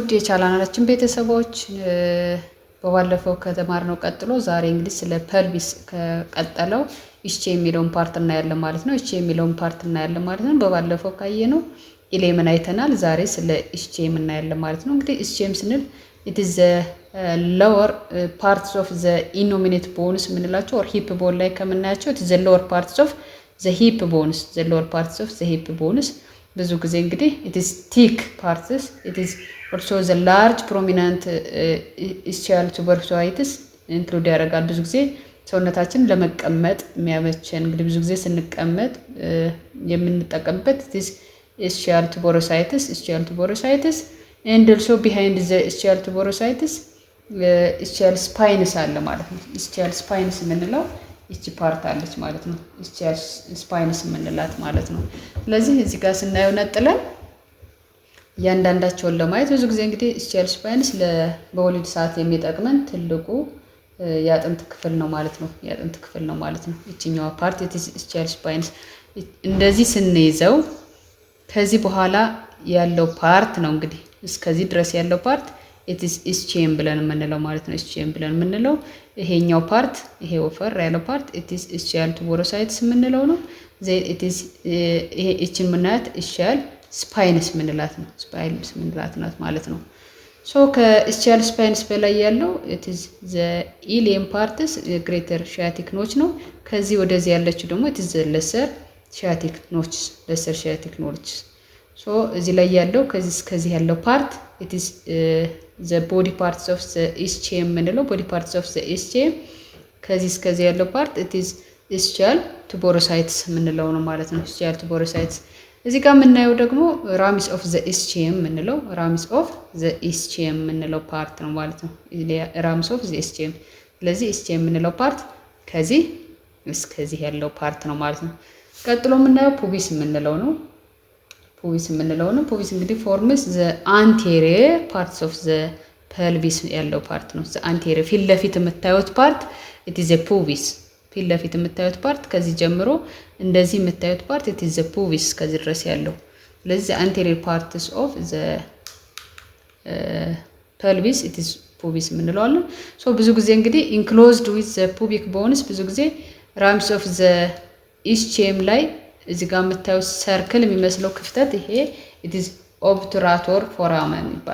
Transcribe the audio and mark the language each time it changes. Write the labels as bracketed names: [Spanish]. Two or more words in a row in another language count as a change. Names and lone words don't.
[Amharic] ውድ የቻናላችን ቤተሰቦች በባለፈው ከተማርነው ቀጥሎ ዛሬ እንግዲህ ስለ ፐልቪስ ከቀጠለው ኢስቼ የሚለውን ፓርት እናያለን ማለት ነው። ኢስቼ የሚለውን ፓርት እናያለን ማለት ነው። በባለፈው ካየነው ኢሌምን አይተናል። ዛሬ ስለ ኢስቼ እናያለን ማለት ነው። እንግዲህ ኢስቼም ስንል [English] it is the lower parts of the innominate bones [Amharic] ምንላቸው [English] or hip bone [Amharic] ላይ ከምናያቸው [English] it is the lower parts of the hip bones [Amharic] ብዙ ጊዜ እንግዲህ [English] it is thick parts, it is also the large prominent ischial tuberosities include [Amharic] ያደርጋል። ብዙ ጊዜ ሰውነታችን ለመቀመጥ የሚያመቸን እንግዲህ ብዙ ጊዜ ስንቀመጥ የምንጠቀምበት [English] it is ischial tuberosities and also behind the ischial tuberosities ischial spines [Amharic] አለ ማለት ነው። [English] ischial spines [Amharic] የምንለው እቺ ፓርት አለች ማለት ነው። [English] ischial spines [Amharic] የምንላት ማለት ነው። ስለዚህ እዚህ ጋር ስናየው ነጥለን ያንዳንዳቸውን ለማየት ብዙ ጊዜ እንግዲህ [English] ischial spines [Amharic] በወሊድ ሰዓት የሚጠቅመን ትልቁ ያጥንት ክፍል ነው ማለት ነው። ያጥንት ክፍል ነው ማለት ነው። እቺኛው ፓርት [English] ischial spines [Amharic] እንደዚህ ስንይዘው ከዚህ በኋላ ያለው ፓርት ነው እንግዲህ እስከዚህ ድረስ ያለው ፓርት [English] it is ischium [Amharic] ብለን የምንለው ማለት ነው። ischium ብለን የምንለው ይሄኛው ፓርት ይሄ ወፈር ያለው ፓርት [English] it is ischial tuberosities [Amharic] የምንለው ነው። [English] then it is [Amharic] ይሄ እቺን ምናት [English] ischial spines [Amharic] የምንላት ነው። spines የምንላት ነው ማለት ነው። so ከischial spines በላይ [English] ያለው it is the ilium parts greater sciatic notch ነው። [Amharic] ከዚህ ወደዚህ ያለችው ደግሞ [English] it is the lesser sciatic notch so [Amharic] እዚህ ላይ ያለው ከዚህ ያለው ፓርት [English] it is the body parts of the ischium ምንለው body parts of the ischium [Amharic] ከዚህ ያለው ፓርት [English] it is ischial tuberosities [Amharic] ምንለው ነው ማለት ነው። [English] ischial tuberosities [Amharic] እዚህ ጋር የምናየው ደግሞ [English] ramus of the ischium ምንለው [Amharic] ምንለው ፓርት ነው ማለት ነው። [English] ramus of the ischium [Amharic] ስለዚህ ischium ምንለው ፓርት ከዚህ እስከዚህ ያለው ፓርት ነው ማለት ነው። ቀጥሎ የምናየው pubis ምንለው ነው። pubis እንግዲህ [English] forms the anterior parts of the pelvis [Amharic] ያለው ፓርት ነው። [English] the anterior [Amharic] ፊት ለፊት የምታዩት ፓርት [English] it is a pubis [Amharic] ፊት ለፊት የምታዩት ፓርት ከዚህ ጀምሮ እንደዚህ የምታዩት ፓርት [English] it is a pubis [Amharic] ከዚህ ድረስ ያለው ስለዚህ [English] the anterior parts of the pelvis it is pubis የምንለዋለን። so [Amharic] ብዙ ጊዜ እንግዲህ [English] enclosed with the pubic bones [Amharic] ብዙ ጊዜ [English] ramus of the ischium [Amharic] ላይ እዚህ ጋር የምታዩት ሰርክል የሚመስለው ክፍተት ይሄ [English] it is obturator foramen